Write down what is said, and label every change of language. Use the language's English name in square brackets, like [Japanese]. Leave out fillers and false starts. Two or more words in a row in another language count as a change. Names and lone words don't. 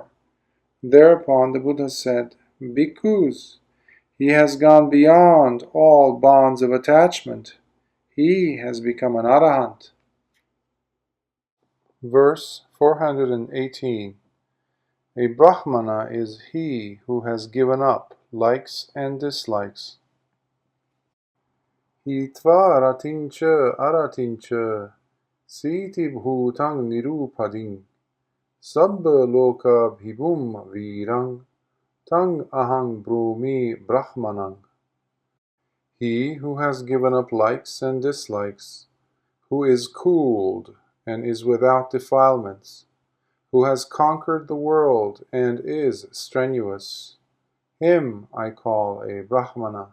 [English] Thereupon the Buddha said, "Bhikkhus, he has gone beyond all bonds of attachment. He has become an Arahant." Verse 418. A Brāhmana is he who has given up likes and dislikes. [Pali] Hitva ratincha aratincha siti bhutang nirupading sabba loka bhibum virang tang ahang brumi brahmanang. [English] He who has given up likes and dislikes, who is cooled and is without defilements, who has conquered the world and is strenuous, him I call a Brāhmana.